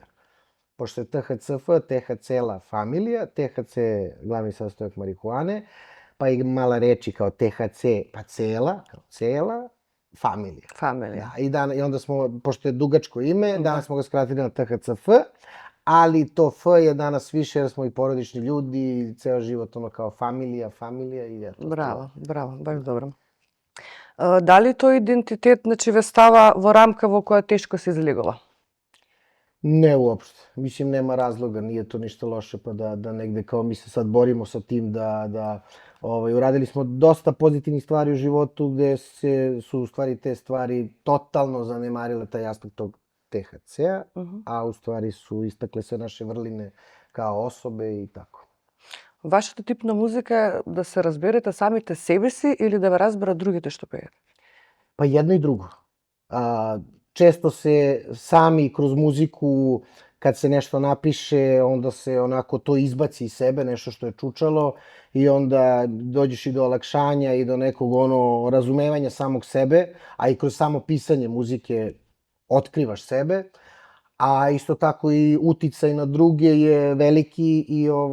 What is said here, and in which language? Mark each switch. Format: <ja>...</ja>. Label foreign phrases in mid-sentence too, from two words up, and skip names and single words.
<sr>Pošto je THCF, THC-la familija, THC je glavni sastojak marihuane, pa i mala reči kao THC, pa cela, kao cela, familija. Familija. I onda smo, pošto je dugačko ime, danas smo ga skratili na THCF, ali to F je danas više jer smo i porodični ljudi, ceo život kao familija i eto.</sr> <mk>Браво, баш добро. Дали тој идентитет, значи, ве става во рамка во која тешко се излегува?</mk> <sr>Ne uopšte. Mislim, nema razloga, nije to ništa loše, pa da negde kao mi se sad borimo sa tim da uradili smo dosta pozitivnih stvari u životu gde su u stvari te stvari totalno zanemarile taj aspekt tog THC-a, a u stvari su istakle sve naše vrline kao osobe i tako.</sr> <mk>Вашата тип на музика е да се разберете самите себе си или да ве разберат другите што пеете?</mk> <sr>Pa jedno i drugo. Često se sami kroz muziku, kad se nešto napiše, onda se onako to izbaci iz sebe, nešto što je čučalo i onda dođeš i do olakšanja i do nekog razumevanja samog sebe, a i kroz samo pisanje muzike otkrivaš sebe, a isto tako i uticaj na druge je veliki i</sr>